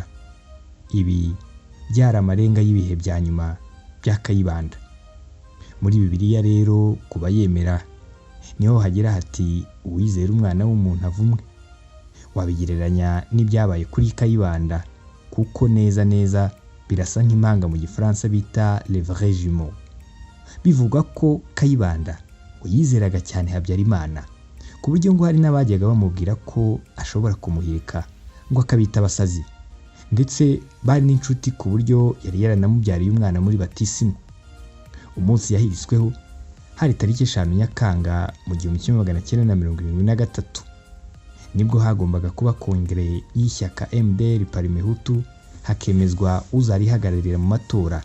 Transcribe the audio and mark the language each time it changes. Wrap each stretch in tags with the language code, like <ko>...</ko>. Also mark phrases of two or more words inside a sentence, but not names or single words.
<rw>Ibi byari amarenga y'ibihe bya nyuma bya Kayibanda. Muri Bibiliya rero kuba yemera niho hagira hati uwizera umwana w'umuntu avumwe. Wabigereranya n'ibyabaye kuri Kayibanda kuko neza birasa nk'impanga mu Gifaransa bita</rw> <fr>le vrai jumeau.</fr> <rw>Bivuga ko Kayibanda uyizeraga cyane Habyarimana ku buryo ngo hari n'abajyaga bamubwira ko ashobora kumuhirika ngo akabita abasazi, ndetse bari n'inshuti ku buryo yari yaranamubyariye umwana muri batisimu. Umunsi yahirisweho hari tariki 5 Nyakanga mu 1973 nibwo hagombaga kuba kongere y'ishyaka MDR Parimehutu, hakemezwa uzarihagararira mu matora.</rw>